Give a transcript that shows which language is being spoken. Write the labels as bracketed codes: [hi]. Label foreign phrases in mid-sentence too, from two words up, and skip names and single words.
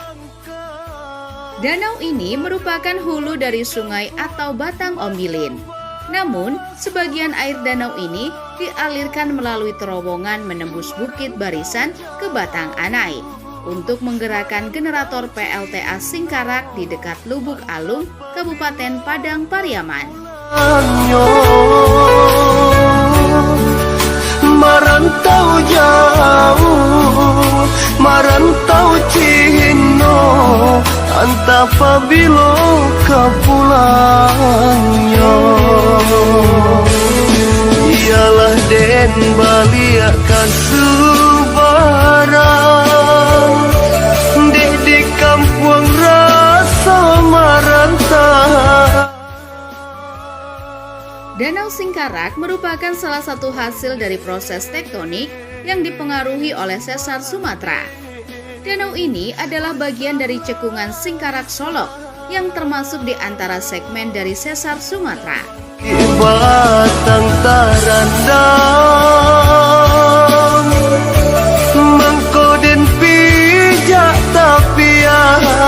[id] Danau ini merupakan hulu dari sungai atau batang ombilin. Namun, sebagian air danau ini dialirkan melalui terowongan menembus Bukit Barisan ke Batang Anai untuk menggerakkan generator PLTA Singkarak di dekat Lubuk Alung, Kabupaten Padang Pariaman. [min] Merantau jauh, merantau Cino, antap pabilo ka pulangnya. Ialah den balia kasubaran, dek di kampung rasa marantau. [id] Danau Singkarak merupakan salah satu hasil dari proses tektonik yang dipengaruhi oleh sesar Sumatera. Danau ini adalah bagian dari cekungan Singkarak Solok yang termasuk di antara segmen dari sesar Sumatera. [min] Batang tarandang mengkoden pijak tapian.